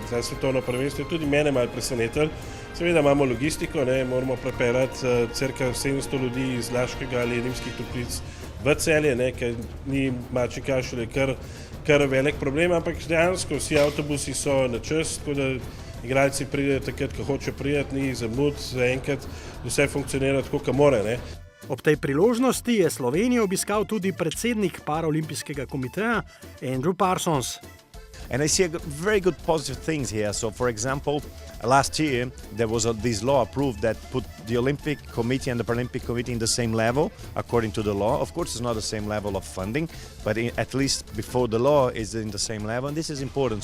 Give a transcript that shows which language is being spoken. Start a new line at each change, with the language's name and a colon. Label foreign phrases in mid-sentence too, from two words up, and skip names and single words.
Slovenian: Ta svetovno prvenstvo je tudi mene malo presenetilo. Seveda imamo logistiko, ne, moramo prepeljati cirka 700 ljudi iz Laškega ali Rimskih Toplic v Celje, ne, ker ni Mačji Kašelj kar velik problem, ampak dejansko vsi avtobusi so na čas, tako da igralci pridejo takrat, ko hoče priti, ni zamud, zaenkrat vse funkcionira tako, kot mora. Ne. Ob tej priložnosti je Slovenijo obiskal tudi predsednik Paraolimpijskega komiteja Andrew Parsons.
English: And I see very good positive things here. So, for example, last year there was this law approved that put the Olympic Committee and the Paralympic Committee in the same level, according to the law. Of course, it's not the same level of funding, but at least before the law is in the same level, and this is important.